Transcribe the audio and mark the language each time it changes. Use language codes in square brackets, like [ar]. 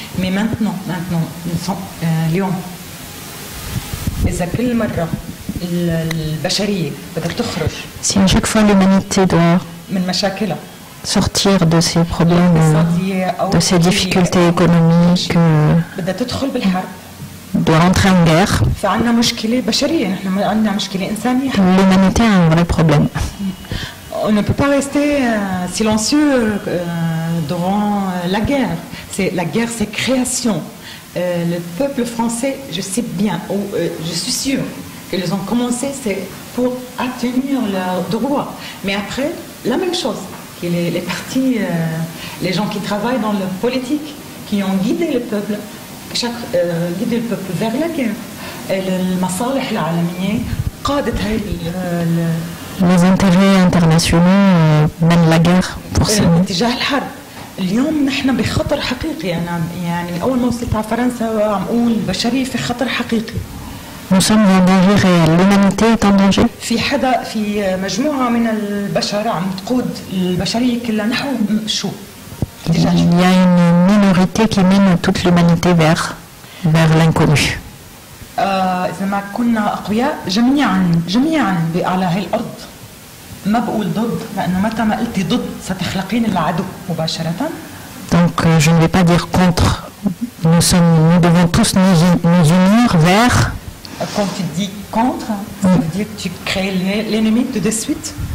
[ar] Mais maintenant, ils sont اليوم إذا كل مرة البشرية بدها تخرج. [fr] Si à chaque fois l'humanité doit [ar] من مشاكلها [fr] sortir de ces problèmes, de ces difficultés économiques, [ar] بدها تدخل بالحرب. [fr] doit entrer en guerre, [ar] فعندنا مشكلة بشرية، نحن عندنا مشكلة إنسانية. [fr] l'humanité a un vrai problème. On ne peut pas rester silencieux durant la guerre. La guerre, c'est création. Le peuple français, je sais bien, je suis sûre qu'ils ont commencé, c'est pour atteindre leurs droits. Mais après, la même chose, que les partis, les gens qui travaillent dans la politique, qui ont guidé le peuple, guidé le peuple vers la guerre. [ar] المصالح العالمية قادت هاي [fr] Les intérêts internationaux mènent la guerre pour ça. [ar] اتجاه الحرب. اليوم نحن بخطر حقيقي. أنا يعني أول ما وصلت على فرنسا عم أقول البشرية في خطر حقيقي. [fr] Nous sommes en danger réel. L'humanité est en danger. [ar] في مجموعة من البشر عم تقود البشرية كلها نحو شو؟ [fr] Il y a une minorité qui mène toute l'humanité vers l'inconnu. [ar] إذا ما كنا أقوياء جميعا على هاي الأرض. ما بقول ضد لأنه متى ما قلتي ضد ستخلقين العدو مباشرة. [fr] Donc je ne vais pas dire contre. Nous devons tous nous unir vers. Quand tu dis contre, ça veut dire que tu crées l'ennemi tout de suite.